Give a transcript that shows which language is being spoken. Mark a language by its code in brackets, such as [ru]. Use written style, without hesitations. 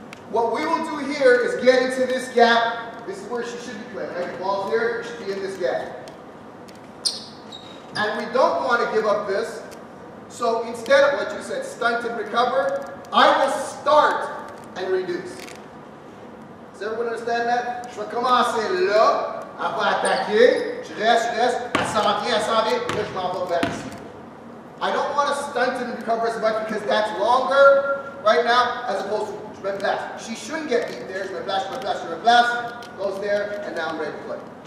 [en] What we will do here is get into this gap. This is where she should be playing, right? The ball's here, she should be in this gap. And we don't want to give up this. So instead of what you said, stunt and recover, I will start and reduce. Does everyone understand that? [fr] Je vais commencer là, elle va attaquer, je reste, elle s'en vient, puis là je m'en vais vers ici. [en] I don't want to stunt and recover as much because that's longer right now as opposed to [fr] je me place. [en] She shouldn't get beat there. [fr] Je me place, [en] goes there, and now I'm ready to play.